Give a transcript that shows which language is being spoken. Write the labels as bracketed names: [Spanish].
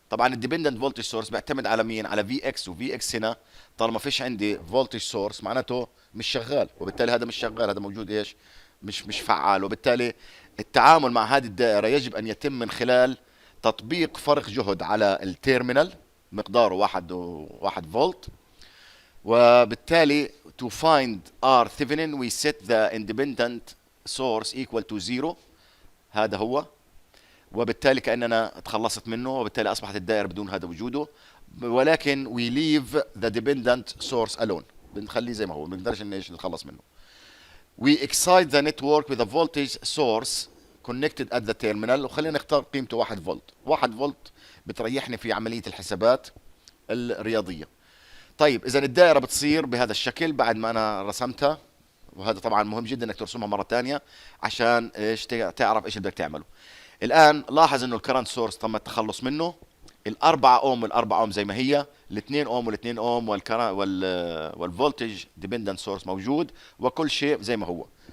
[Arabic] طبعا الديبندنت فولتج سورس بيعتمد على مين؟ على في اكس، وفي اكس هنا طالما فيش عندي فولتج سورس معناته مش شغال، وبالتالي هذا مش شغال، هذا موجود ايش؟ مش فعال. وبالتالي التعامل مع هذه الدائره يجب ان يتم من خلال تطبيق فرق جهد على التيرمينال مقداره 1 فولت. [English] وبالتالي to find R Thevenin we set the independent source equal to 0. [Arabic] هذا هو. وبالتالي كأننا تخلصت منه، وبالتالي أصبحت الدائرة بدون هذا وجوده. ولكن [English] we leave the dependent source alone، [Arabic] بنخليه زي ما هو، ما بنقدرش نتخلص منه. [English] we excite the network with a voltage source connected at the terminal، [Arabic] وخلينا نختار قيمته 1 فولت. 1 فولت بتريحني في عملية الحسابات الرياضية. طيب إذا الدائرة بتصير بهذا الشكل بعد ما أنا رسمتها، وهذا طبعا مهم جدا انك ترسمها مرة ثانية عشان ايش؟ تعرف ايش اللي بدك تعمله. الان لاحظ انه الكرنت سورس تم التخلص منه، الأربعة أوم والأربعة أوم زي ما هي، الاثنين أوم والاثنين أوم، والفولتج ديبندنت سورس موجود، وكل شيء زي ما هو.